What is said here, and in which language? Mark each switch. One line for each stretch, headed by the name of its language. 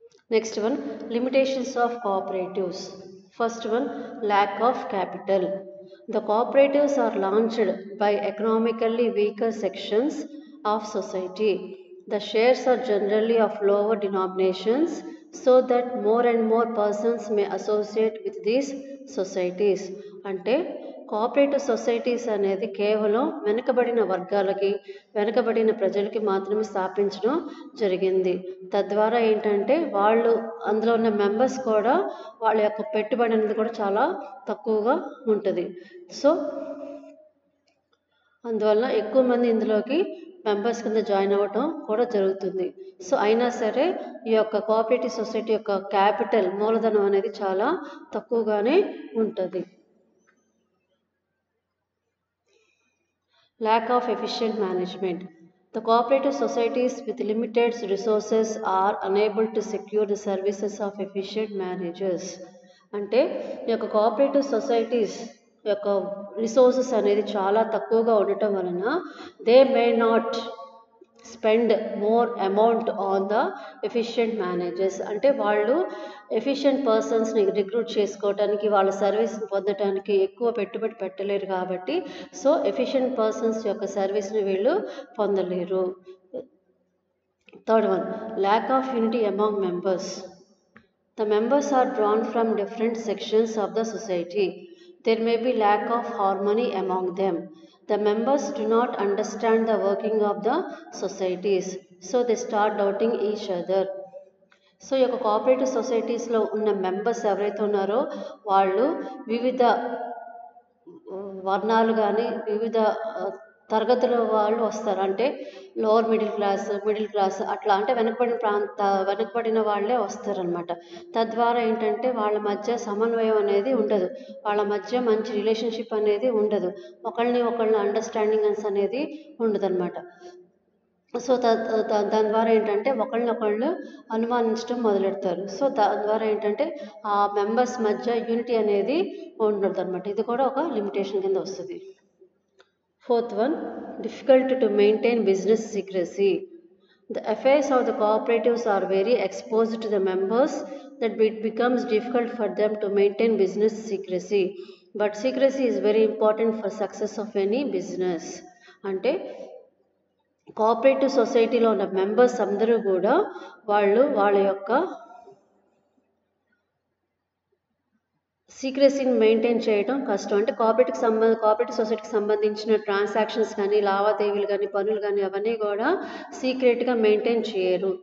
English: Next one, limitations of cooperatives. First one, lack of capital. The cooperatives are launched by economically weaker sections of society. The shares are generally of lower denominations so that more and more persons may associate with these societies.
Telugu: అంటే cooperative societies అనేది కేవలం వెనుకబడిన వర్గాలకి, వెనుకబడిన ప్రజలకి మాత్రమే స్థాపించడం జరిగింది. తద్వారా ఏంటంటే వాళ్ళు అందులో ఉన్న మెంబర్స్ కూడా వాళ్ళ యొక్క పెట్టుబడి అనేది కూడా చాలా తక్కువగా ఉంటుంది. సో అందువల్ల ఎక్కువ మంది ఇందులోకి మెంబర్స్ కింద జాయిన్ అవ్వటం కూడా జరుగుతుంది. సో అయినా సరే ఈ యొక్క కోఆపరేటివ్ సొసైటీ యొక్క క్యాపిటల్ మూలధనం అనేది చాలా తక్కువగానే ఉంటుంది.
English: Lack of efficient management. The cooperative societies with limited resources are unable to secure the services of efficient managers.
Telugu: అంటే ఈ యొక్క కోఆపరేటివ్ సొసైటీస్ యొక్క రిసోర్సెస్ అనేది చాలా తక్కువగా ఉండటం వలన
English: They may not spend more amount on the efficient managers.
Telugu: అంటే వాళ్ళు ఎఫిషియెంట్ పర్సన్స్ని రిక్రూట్ చేసుకోవడానికి, వాళ్ళ సర్వీస్ని పొందడానికి ఎక్కువ పెట్టుబడి పెట్టలేరు కాబట్టి సో ఎఫిషియెంట్ పర్సన్స్ యొక్క సర్వీస్ని వీళ్ళు పొందలేరు.
English: Third one, lack of unity among members. The members are drawn from different sections of the society. There may be lack of harmony among them. The members do not understand the working of the societies, so they start doubting each other.
Telugu: So ఈ యొక్క cooperative సొసైటీస్లో ఉన్న members ఎవరైతే ఉన్నారో వాళ్ళు వివిధ వర్ణాలు కానీ వివిధ తరగతుల వాళ్ళు వస్తారు. అంటే లోవర్ మిడిల్ క్లాస్ అట్లా, అంటే వెనకబడిన వాళ్ళే వస్తారనమాట. తద్వారా ఏంటంటే వాళ్ళ మధ్య సమన్వయం అనేది ఉండదు, వాళ్ళ మధ్య మంచి రిలేషన్షిప్ అనేది ఉండదు, ఒకళ్ళని అండర్స్టాండింగ్ అనేది ఉండదు అనమాట. సో దాని ద్వారా ఏంటంటే ఒకళ్ళనొకళ్ళు అనుమానించడం మొదలెడతారు. సో దాని ద్వారా ఏంటంటే ఆ మెంబర్స్ మధ్య యూనిటీ అనేది ఉండదు అనమాట. ఇది కూడా ఒక లిమిటేషన్ కింద వస్తుంది.
English: Fourth one, difficult to maintain business secrecy. The affairs of the cooperatives are very exposed to the members that it becomes difficult for them to maintain business secrecy. But secrecy is very important for success of any business.
Telugu: అంటే cooperative సొసైటీలో ఉన్న members అందరూ కూడా వాళ్ళ యొక్క సీక్రెసీని maintain చేయడం కష్టం. అంటే కోఆపరేటివ్ సొసైటీకి సంబంధించిన ట్రాన్సాక్షన్స్ కానీ లావాదేవీలు కానీ పనులు కానీ అవన్నీ కూడా సీక్రెట్గా మెయింటైన్ చేయరు.